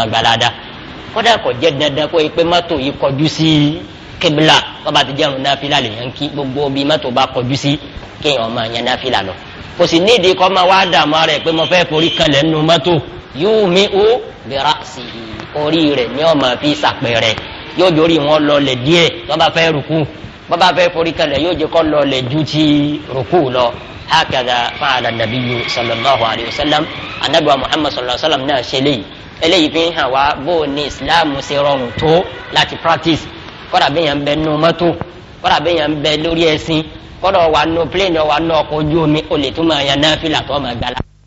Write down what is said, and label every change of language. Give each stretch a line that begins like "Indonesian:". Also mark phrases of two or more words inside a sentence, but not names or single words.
Yoruba: gbalada kódà kò jẹ́ dandan kó yẹ pé mọ́tò yìí kọjú sí kébìlà bàbá ti jẹun náfìlà lè yan kí gbogbo bí mọ́tò bá kọjú sí kéèyàn máa yan náfìlà lọ kò sì nídìí kọ́ máa wá dààmú ara ẹ̀ pé mo fẹ́ forí kanlẹ̀ nínú mọ́tò yúmi ó bẹ̀rẹ̀ sí orí rẹ̀ ní ọmọ fi sàpẹ̀rẹ̀ yóò jórí wọn lọlẹ̀ díẹ̀ bàbá fẹ́ rùkú bàbá fẹ́ forí kalẹ̀ yóò jẹ́ kọ́ lọlẹ̀ ju ti rùkú lọ.
Arabic: هكذا فعل النبي صلى الله عليه وسلم
Yoruba: anabi wa Muhammad
Arabic: صلى الله عليه وسلم
Yoruba: náà ṣe eléyìí fi hàn wá bó ní Islam ṣe rọrùn tó láti practice kọ́dà bí yẹn ń bẹ nínú mọ́tò kọ́dà bí yẹn ń bẹ lórí ẹṣin kọ́dà wà nínú plane wà nínú ọkọ̀ ojú omi ó lè tún máa yan náfìlà tó máa gbala.